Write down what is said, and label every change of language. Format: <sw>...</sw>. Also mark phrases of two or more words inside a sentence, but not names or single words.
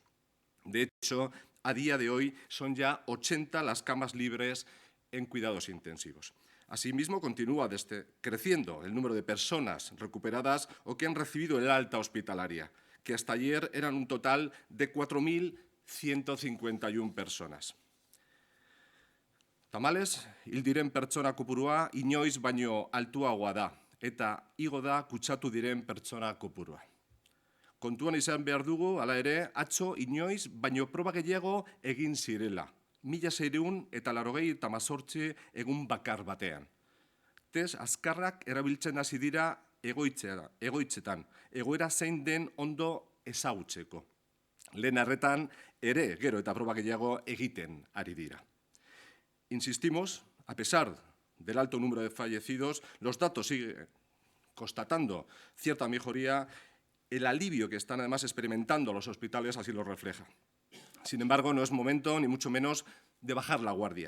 <es>De hecho, a día de hoy son ya 80 las camas libres en cuidados intensivos. Asimismo, continúa creciendo el número de personas recuperadas o que han recibido el alta hospitalaria, que hasta ayer eran un total de 4.151 personas.</es> <eu>Tamalez, hil diren pertsona kopurua inoiz baino altuagoa da, eta igo da kutsatu diren pertsona kopurua. Kontuan izan behar dugu, hala ere, atzo inoiz baino proba gehiago egin zirela, 1.698 egun bakar batean. Test azkarrak erabiltzen hasi dira egoitzetan, egoera zein den ondo ezagutzeko. Lehen arretan ere gero eta proba gehiago egiten ari dira.</eu> <es>Insistimos, a pesar del alto número de fallecidos, los datos siguen constatando cierta mejoría. El alivio que están además experimentando los hospitales así lo refleja. Sin embargo, no es momento, ni mucho menos, de bajar la guardia.</es>